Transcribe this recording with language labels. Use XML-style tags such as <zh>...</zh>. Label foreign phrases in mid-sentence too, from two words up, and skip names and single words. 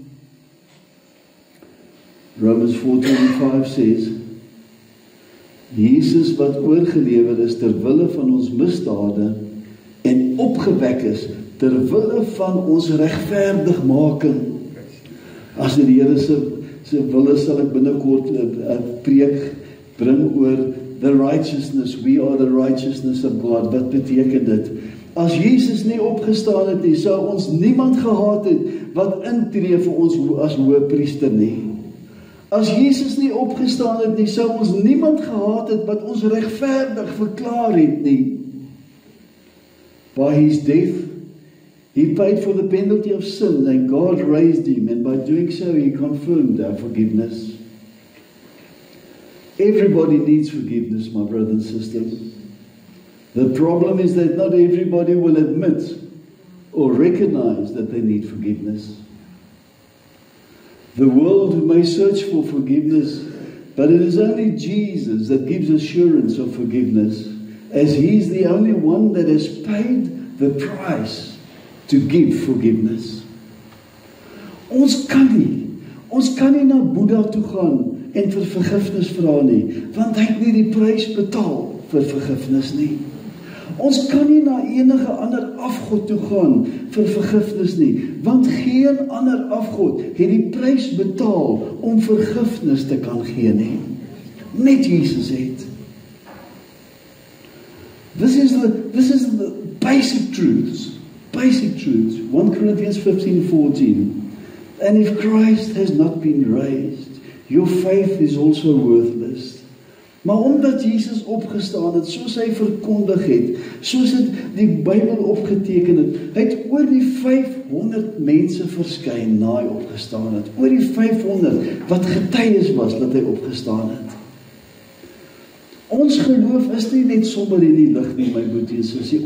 <af>Romans 4:25 says, Jesus wat oorgelewer is ter wille van ons misdade en opgewek is ter wille van ons regverdigmaking. As die Here se wille sal ek binnekort 'n preek bring oor</af> <en>the righteousness, we are the righteousness of God.</en> <af>Wat beteken dit? As Jesus nie opgestaan het nie, sou ons niemand gehad het wat intree vir ons as hoëpriester nie. As Jesus nie opgestaan het nie, sou ons niemand gehad het wat ons regverdig verklaar het nie.</af> <en>By his death, he paid for the penalty of sin, and God raised him, and by doing so, he confirmed our forgiveness. Everybody needs forgiveness, my brothers and sisters. The problem is that not everybody will admit or recognize that they need forgiveness. The world may search for forgiveness, but it is only Jesus that gives assurance of forgiveness, as he is the only one that has paid the price to give forgiveness.</en> <af>Ons kan nie na Boeddha toe gaan en vir vergifnis vra nie, want hy het nie die prys betaal vir vergifnis nie. Ons kan nie na enige ander afgod toe gaan vir vergifnis nie, want geen ander afgod het die prys betaal om vergifnis te kan gee nie. Net Jesus het.</af> <en>This is the basic truths. 1 Corinthians 15:14. And if Christ has not been raised, your faith is also worthless.</en> <af>Maar omdat Jesus opgestaan het, soos hy verkondig het, soos dit die Bybel opgeteken het, hy het oor die 500 mense verskyn na hy opgestaan het. Oor die 500 wat getuies was dat hy opgestaan het. Ons geloof is nie net sommer in die lig nie, my broer en sussie.</af>